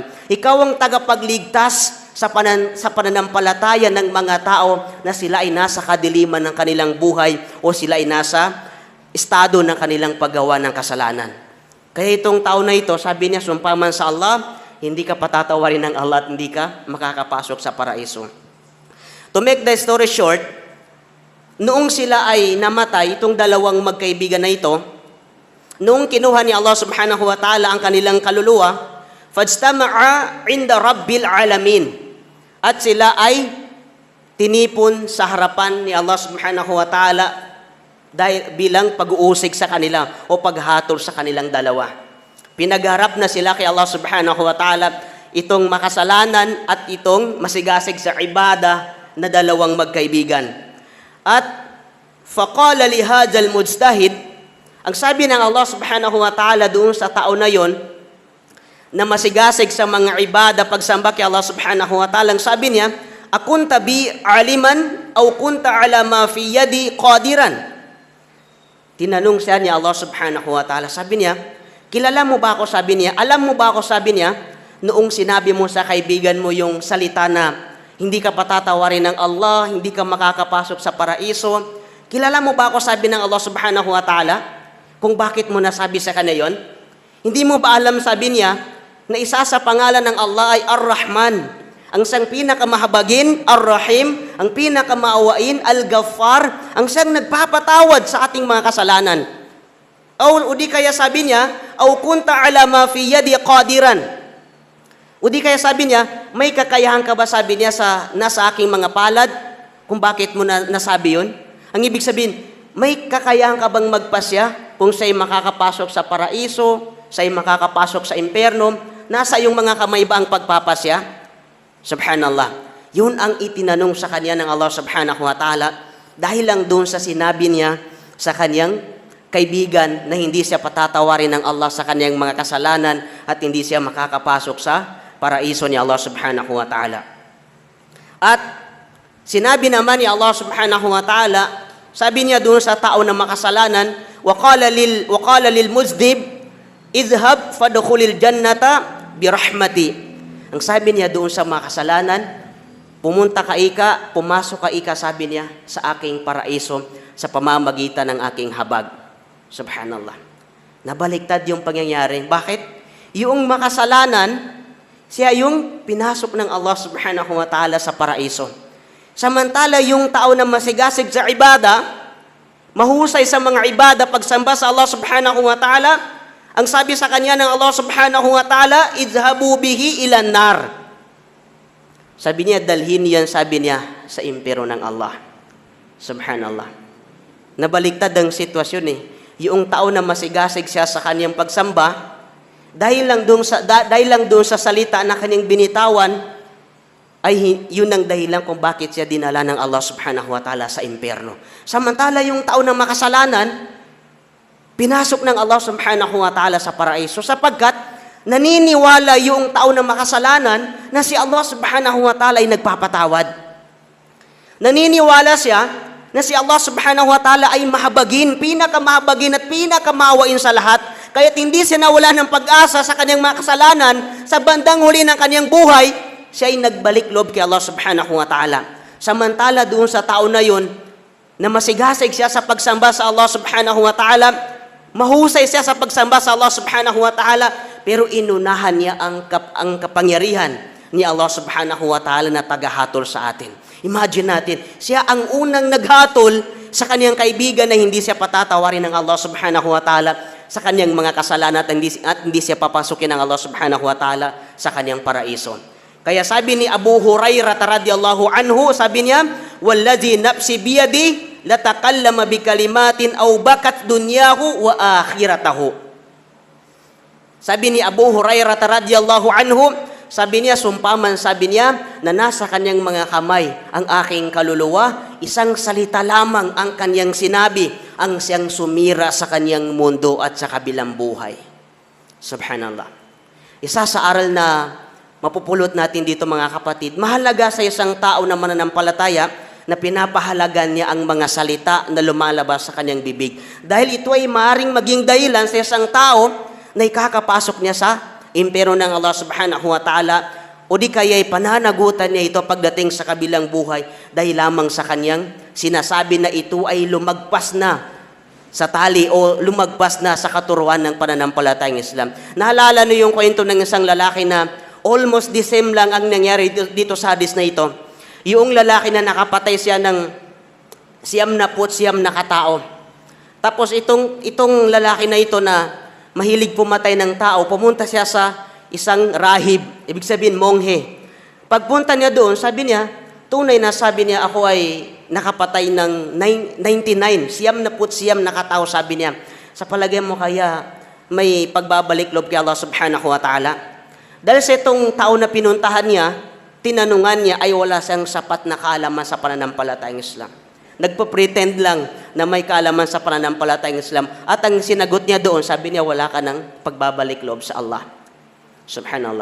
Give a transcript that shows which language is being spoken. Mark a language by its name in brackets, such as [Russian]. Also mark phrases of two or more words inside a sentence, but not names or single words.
[Filipino] Ikaw ang tagapagligtas sa pananampalataya ng mga tao na sila ay nasa kadiliman ng kanilang buhay o sila ay nasa estado ng kanilang paggawa ng kasalanan. Kaya itong tao na ito, sabi niya, sumpaman sa Allah, hindi ka patatawarin ng Allah at hindi ka makakapasok sa paraiso. [English] To make the story short, [Filipino] noong sila ay namatay, itong dalawang magkaibigan na ito, noong kinuha ni Allah [Arabic] سبحانه وتعالى [Filipino] ang kanilang kaluluwa, [Arabic] فاجتمعا عند رب العالمين. [Filipino] At sila ay tinipon sa harapan ni Allah [Arabic] سبحانه وتعالى [Filipino] dahil bilang pag-uusig sa kanila o paghatol sa kanilang dalawa. Pinagharap na sila kay Allah [Arabic] سبحانه وتعالى [Filipino] itong makasalanan at itong masigasig sa ibada na dalawang magkaibigan. [Arabic] At فقال لهذا المجتهد, [Filipino] ang sabi ng Allah [Arabic] سبحانه وتعالى [Filipino] doon sa tao na yon na masigasig sa mga ibada pagsamba kay Allah [Arabic] سبحانه وتعالى, [Filipino] ang sabi niya, [Arabic] أكنت بي عالما أو كنت على ما في يدي قادرا. [Filipino] Tinanong siya ni Allah subhanahu wa ta'ala, sabi niya, kilala mo ba ako, sabi niya, alam mo ba ako, sabi niya, noong sinabi mo sa kaibigan mo yung salita na hindi ka patatawarin ng Allah, hindi ka makakapasok sa paraiso. Kilala mo ba ako, sabi ng Allah [Arabic] سبحانه وتعالى, [Filipino] kung bakit mo nasabi sa kanya yon? Hindi mo ba alam, sabi niya, na isa sa pangalan ng Allah ay Ar-Rahman, ang siyang pinakamahabagin, Ar-Rahim, ang pinakamaawain, Al-Ghaffar, ang siyang nagpapatawad sa ating mga kasalanan. O di kaya sabi niya, [Arabic] أو كنت على ما في يدي قادرا. [Filipino] O di kaya sabi niya, may kakayahan ka ba, sabi niya, nasa aking mga palad, kung bakit mo nasabi yun? Ang ibig sabihin, may kakayahan ka bang magpasya kung siya'y makakapasok sa paraiso, siya'y makakapasok sa impyerno, nasa iyong mga kamay ba ang pagpapasya? Subhanallah. Yun ang itinanong sa kanya ng Allah [Arabic] سبحانه وتعالى [Filipino] dahil lang doon sa sinabi niya sa kanyang kaibigan na hindi siya patatawarin ng Allah sa kanyang mga kasalanan at hindi siya makakapasok sa paraiso ni Allah [Arabic] سبحانه وتعالى. [Filipino] At sinabi naman ni Allah [Arabic] سبحانه وتعالى, [Filipino] sabi niya doon sa tao na makasalanan, [Arabic] وقال للمذنب اذهب فادخل الجنة برحمتي. [Filipino] Ang sabi niya doon sa makasalanan, pumunta ka ika, pumasok ka ika, sabi niya, sa aking paraiso sa pamamagitan ng aking habag. Subhanallah. Nabaliktad yung pangyayari. Bakit? Yung makasalanan, siya yung pinasok ng Allah [Arabic] سبحانه وتعالى [Filipino] sa paraiso. Samantala yung tao na masigasig sa ibada, mahusay sa mga ibada, pagsamba sa Allah [Arabic] سبحانه وتعالى, [Filipino] ang sabi sa kanya ng Allah [Arabic] سبحانه وتعالى, اذهبوا به إلى النار. [Filipino] Sabi niya, dalhin yan, sabi niya, sa impero ng Allah. Subhanallah. Nabaliktad ang sitwasyon eh. Yung tao na masigasig siya sa kanyang pagsamba, dahil lang doon sa salita na kanyang binitawan, ay yun ang dahilan kung bakit siya dinala ng Allah [Arabic] سبحانه وتعالى [Filipino] sa impyerno. Samantala yung tao na makasalanan, pinasok ng Allah [Arabic] سبحانه وتعالى [Filipino] sa paraiso sapagkat naniniwala yung tao na makasalanan na si Allah [Arabic] سبحانه وتعالى [Filipino] ay nagpapatawad. Naniniwala siya na si Allah [Arabic] سبحانه وتعالى [Filipino] ay mahabagin, pinakamahabagin at pinakamawain sa lahat. Kaya't hindi siya nawala ng pag-asa sa kanyang mga kasalanan, sa bandang huli ng kanyang buhay, siya ay nagbalik loob kay Allah [Arabic] سبحانه وتعالى. [Filipino] Samantala doon sa tao na yun, na masigasig siya sa pagsamba sa Allah [Arabic] سبحانه وتعالى, [Filipino] mahusay siya sa pagsamba sa Allah [Arabic] سبحانه وتعالى, [Filipino] pero inunahan niya ang kapangyarihan ni Allah [Arabic] سبحانه وتعالى [Filipino] na tagahatol sa atin. Imagine natin, siya ang unang naghatol sa kanyang kaibigan na hindi siya patatawarin ng Allah [Arabic] سبحانه وتعالى [Filipino] sa kanyang mga kasalanan at hindi siya papasukin ng Allah [Arabic] سبحانه وتعالى [Filipino] sa kanyang paraiso. Kaya sabi ni Abu Hurairah [Arabic] رضي الله عنه, [Filipino] sabi niya, [Arabic] "والذي نفسي بيده لتكلم بكلمة أوبقت دنياه وآخرته." [Filipino] Sabi ni Abu Hurairah [Arabic] رضي الله عنه, [Filipino] sabi niya, sumpaman, sabi niya, na nasa kanyang mga kamay ang aking kaluluwa, isang salita lamang ang kanyang sinabi, ang siyang sumira sa kanyang mundo at sa kabilang buhay. Subhanallah. Isa sa aral na mapupulot natin dito mga kapatid, mahalaga sa isang tao na mananampalataya na pinapahalagan niya ang mga salita na lumalabas sa kanyang bibig. Dahil ito ay maaaring maging dahilan sa isang tao na ikakapasok niya sa impero ng Allah [Arabic] سبحانه وتعالى [Filipino] o di kaya'y pananagutan niya ito pagdating sa kabilang buhay dahil lamang sa kanyang sinasabi na ito ay lumagpas na sa tali o lumagpas na sa katuruan ng pananampalatayang Islam. Naalala niyo yung kwento ng isang lalaki na [English] almost the same [Filipino] lang ang nangyari dito sa hadis na ito. Yung lalaki na nakapatay siya ng 99 na katao. Tapos itong lalaki na ito na mahilig pumatay ng tao, pumunta siya sa isang rahib, ibig sabihin monghe. Pagpunta niya doon, sabi niya, tunay na sabi niya, ako ay nakapatay ng 99, siyam na katao, sabi niya. Sa palagay mo kaya may pagbabalik loob kay Allah [Arabic] سبحانه وتعالى? [Filipino] Dahil sa itong tao na pinuntahan niya, tinanungan niya ay wala siyang sapat na kaalaman sa pananampalatayang Islam. Nagpo-pretend lang na may kaalaman sa pananampalatayang Islam. At ang sinagot niya doon, sabi niya, wala ka ng pagbabalik loob sa Allah. Subhanallah.